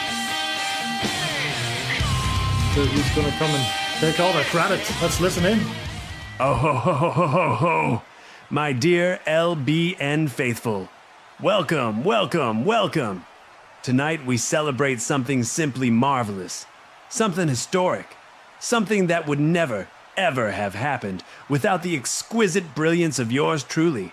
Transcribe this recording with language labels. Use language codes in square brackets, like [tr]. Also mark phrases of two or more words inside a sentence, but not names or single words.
[en] So he's going to come and take all the credit. Let's listen in. Oh ho ho ho ho ho ho, my dear LBN faithful. Welcome, welcome, welcome. Tonight we celebrate something simply marvelous, something historic. Something that would never, ever have happened without the exquisite brilliance of yours truly.